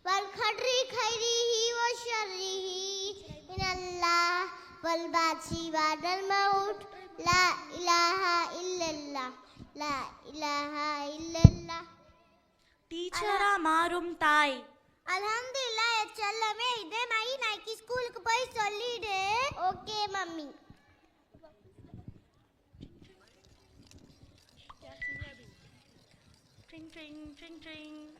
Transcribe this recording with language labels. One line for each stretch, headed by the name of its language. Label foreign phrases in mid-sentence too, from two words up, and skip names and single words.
Arabic: والقدر خيره وشره من الله والبعث بعد الموت لا إله إلا الله لا إله إلا الله
Tamil: டீச்சரா மாறும் தாய். அல்ஹம்துலில்லாஹ் என் செல்லமே, இதே மாதிரி நாளைக்கு ஸ்கூலுக்கு போய் சொல்லிடு.
English: okay mummy. ட்ரிங் ட்ரிங் ட்ரிங் ட்ரிங்.